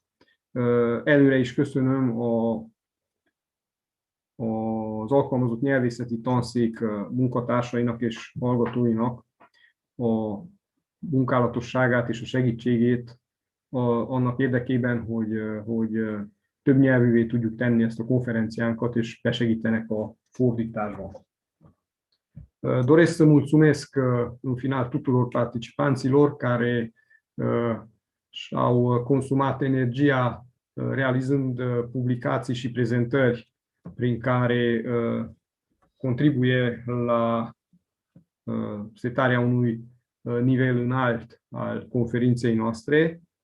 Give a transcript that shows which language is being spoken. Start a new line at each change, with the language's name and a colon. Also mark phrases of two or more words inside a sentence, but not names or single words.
Hungarian: Előre is köszönöm az alkalmazott nyelvészeti tanszék munkatársainak és hallgatóinak a munkálatosságát és a segítségét annak érdekében, hogy több nyelvűvé tudjuk tenni ezt a konferenciánkat, és besegítenek a fordításban.
Romanian: Doresc să mulțumesc în final tuturor participanților care și-au consumat energia realizând publicații și prezentări prin care contribuie la setarea unui nivel înalt al conferinței noastre.